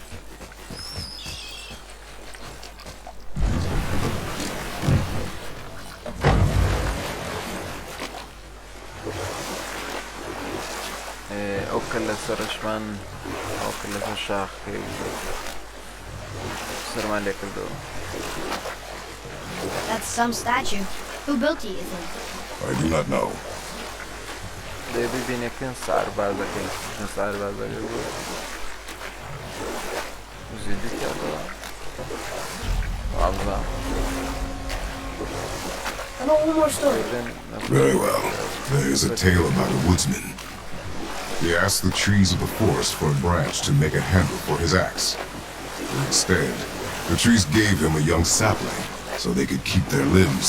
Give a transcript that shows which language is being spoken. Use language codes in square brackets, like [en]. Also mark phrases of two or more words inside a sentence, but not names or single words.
[ckb] ئەو کە لە سەرشمان ئەو کە لەسەر شاخەکەی سەرمان لێ کردەوە. [en] That's some statue. Who built it, you think? I do not know. [ckb] ببینێکن سەعربازەکەی سەعربازەکەی بوو زیدی کردەوە والله. [en] I got one more story. Very well. There is a tale about a woodsman. He asked the trees of the forest for a branch to make a handle for his axe. Instead, the trees gave him a young sapling so they could keep their limbs.